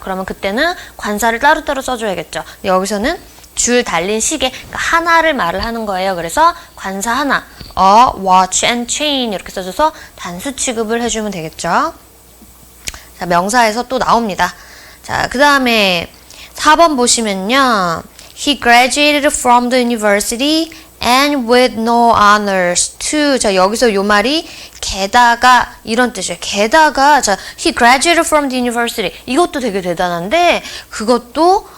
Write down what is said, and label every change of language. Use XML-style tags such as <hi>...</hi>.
<ko>그러면 그때는 관사를 따로따로 써줘야겠죠. 여기서는 줄 달린 시계 그러니까 하나를 말을 하는 거예요. 그래서 관사 하나</ko> <en>a watch and chain</en> <ko>이렇게 써줘서 단수 취급을 해주면 되겠죠. 자, 명사에서 또 나옵니다. 자, 그 다음에 4번 보시면요.</ko> <en>He graduated from the university and with no honors too.</en> <ko>자, 여기서 요 말이 게다가 이런 뜻이에요. 게다가 자,</ko> <en>he graduated from the university.</en> <ko>이것도 되게 대단한데 그것도</ko>